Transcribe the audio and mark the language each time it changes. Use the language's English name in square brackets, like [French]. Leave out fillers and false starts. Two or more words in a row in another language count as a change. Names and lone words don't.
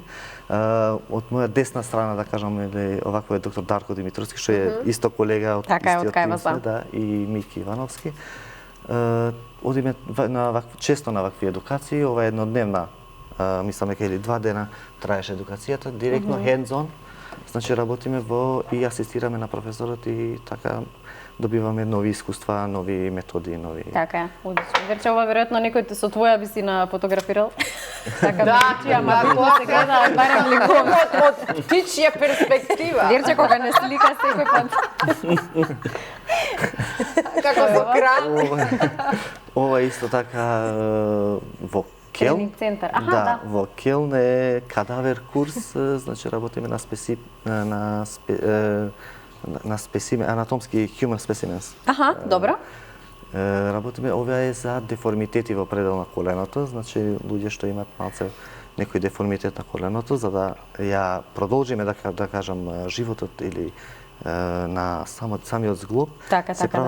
[Macedonian] Од моја десна страна, да кажам, овако е доктор Дарко Димитровски, што е исто колега од Така е, од истиот кај тим вас, сме, да. да, и Мики Ивановски. Одиме често на вакви едукации, ова е еднодневна, мислам дека или 2 дена траеше едукацијата, директно hands-on. Значи работиме и асистираме на професорот и така добиваме нови искуства, нови методи, нови. Така е, одлично. Верче, ова веројатно некој со твоја би си на фотографирал. Така Да, ама да, тоа се гледа барем ликов. Од птичја перспектива. Верче кога не слика секој пат. Како со кран. Ова е исто така во Келн. Тренинг центар. Аха, Да, во Келн е кадавер курс, значи работиме на анатомски [English] human specimens. [Macedonian] Аха, добро. Работиме, ова е за деформитети во предел на коленото, значи луѓе што имаат малце некој деформитет на коленото, за да ја продолжиме да кажам животот или на самиот зглоб, Така, се прават